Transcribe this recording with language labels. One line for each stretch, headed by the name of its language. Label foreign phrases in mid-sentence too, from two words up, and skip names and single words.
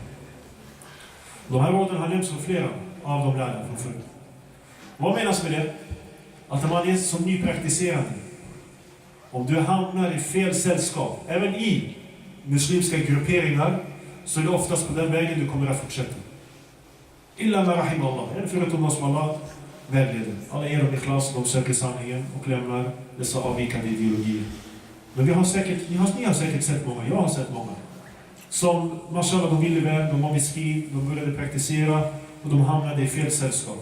Swedish: De här råden har nämnts av flera av de lärarna från förr. Vad menas med det? Att när man är som nypraktiserande, om du hamnar i fel sällskap, även i muslimska grupperingar, så är det oftast på den vägen du kommer att fortsätta.
Arabic: إلا من رحم الله.
Swedish: Förutom oss som Allah vägleder. Alla ger dem ikhlas, de söker sanningen och lämnar dessa avvikande ideologier. Men ni har säkert sett många, jag har sett många, som, mashallah, de ville väl, de var miskin, de började praktisera och de hamnade i fel sällskap.